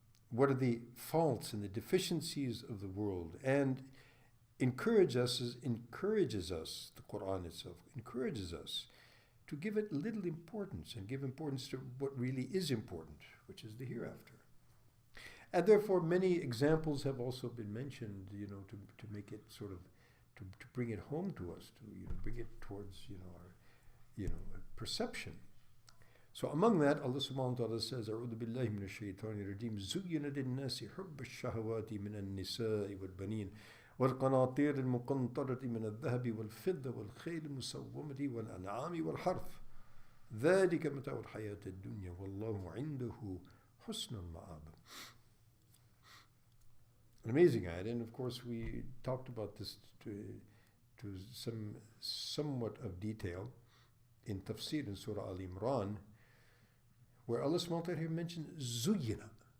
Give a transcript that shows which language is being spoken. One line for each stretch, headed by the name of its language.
English: What are the faults and the deficiencies of the world, and encourages us, the Quran itself encourages us to give it little importance and give importance to what really is important, which is the hereafter. And therefore, many examples have also been mentioned, to make it sort of, to bring it home to us, to bring it towards our perception.
Arabic: So among that, Allah subhanahu wa ta'ala says, أعوذ بالله من الشيطان الرجيم زين للناس حب الشهوات من النساء والبنين والقناطير المقنطرة من الذهب والفضة والخيل المسومة والأنعام والحرث ذلك متاع الحياة الدنيا والله عنده حسن المآب.
English: An amazing ayat, and of course we talked about this to somewhat of detail in tafsir in Surah Al-Imran, where Allah subhanahu wa ta'ala here mentions zuyina.